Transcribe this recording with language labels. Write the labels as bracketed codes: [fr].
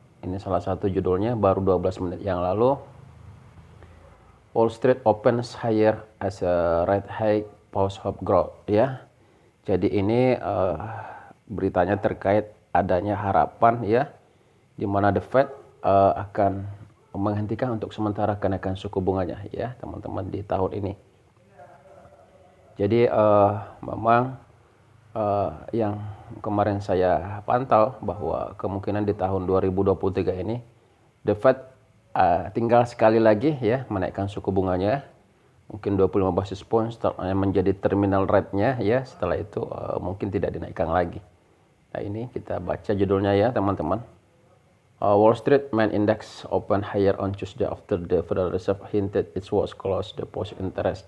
[id] Ini salah satu judulnya baru 12 menit yang lalu. [en] Wall Street opens higher as a rate hike pause hope growth ya. [id] Jadi ini beritanya terkait adanya harapan ya, di mana The Fed akan menghentikan untuk sementara kenaikan suku bunganya ya teman-teman di tahun ini. Jadi memang yang kemarin saya pantau bahwa kemungkinan di tahun 2023 ini The Fed tinggal sekali lagi ya menaikkan suku bunganya, mungkin 25 basis point menjadi terminal rate-nya ya. Setelah itu mungkin tidak dinaikkan lagi. Nah ini kita baca judulnya ya teman-teman. [en] Wall Street Main Index open higher on Tuesday after the Federal Reserve hinted it was close deposit interest.